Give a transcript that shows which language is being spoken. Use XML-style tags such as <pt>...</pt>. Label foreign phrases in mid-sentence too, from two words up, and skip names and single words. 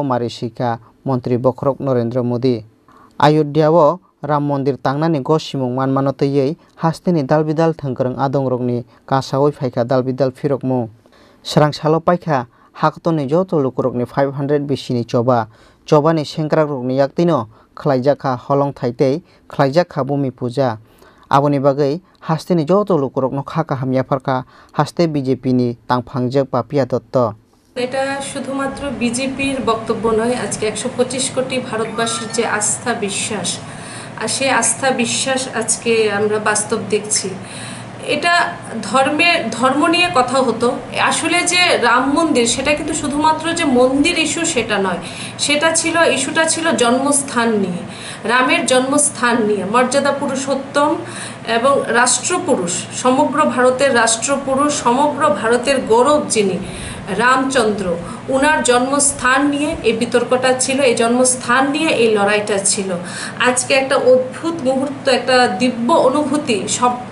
<trp>marisika Mantri Bokrok Narendra Modi Ayodhyao Ram Mondir tangnani go simung manmano tei hasteni dalbidal thangkrang adongrokni kasawai phaika dalbidal phirokmung Srangsalo paikha hakotoni joto lukurokni 500 bisini chobani sengkrakrokni yaktino khlaijakha holong thaitei khlaijakha bumi puja aboni bagai hasteni joto lukurokno khaka hamya pharka haste BJP ni tangphangjak Papiya Dotto</trp> <bn>এটা শুধুমাত্র বিজেপির বক্তব্য নয় আজকে 125 কোটি ভারতবাসীর যে আস্থা বিশ্বাস আর সেই আস্থা বিশ্বাস আজকে আমরা বাস্তব দেখছি এটা ধর্ম নিয়ে কথা হতো আসলে যে রাম মন্দির সেটা কিন্তু শুধুমাত্র যে মন্দির ইস্যু সেটা নয় ইস্যুটা ছিল জন্মস্থান নিয়ে রামের জন্মস্থান নিয়ে মর্যাদা পুরুষোত্তম এবং রাষ্ট্রপুরুষ সমগ্র ভারতের রাষ্ট্রপুরুষ সমগ্র ভারতের গৌরব যিনি রামচন্দ্র উনার জন্মস্থান নিয়ে এই বিতর্কটা ছিল এই জন্মস্থান নিয়ে এই লড়াইটা ছিল আজকে একটা অদ্ভুত মুহূর্ত একটা দিব্য অনুভূতি সব</bn>